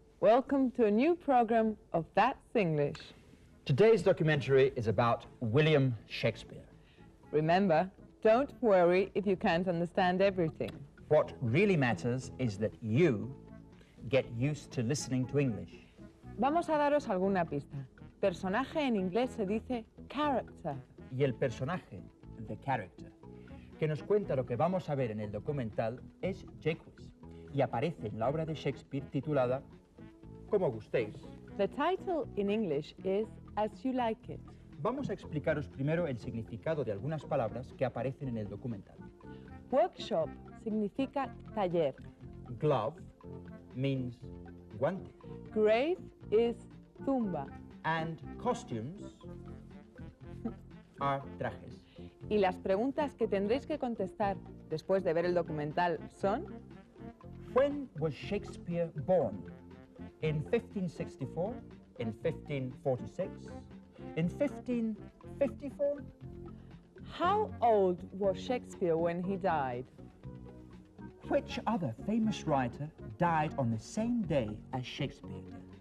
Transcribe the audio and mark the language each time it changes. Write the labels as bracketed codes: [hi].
[en] Welcome to a new program of That's English. Today's documentary is about William Shakespeare. Remember, don't worry if you can't understand everything. What really matters is that you get used to listening to English. [es] Vamos a daros alguna pista. Personaje en inglés se dice character. Y el personaje, the character, que nos cuenta lo que vamos a ver en el documental es Jekyll, y aparece en la obra de Shakespeare titulada Como gustéis. [en] The title in English is As You Like It. [es] Vamos a explicaros primero el significado de algunas palabras que aparecen en el documental. Workshop significa taller. [en] Glove means guante. Grave is tumba. And costumes are trajes. [es] Y las preguntas que tendréis que contestar después de ver el documental son: [en] When was Shakespeare born? In 1564? In 1546? In 1554? How old was Shakespeare when he died? Which other famous writer died on the same day as Shakespeare did?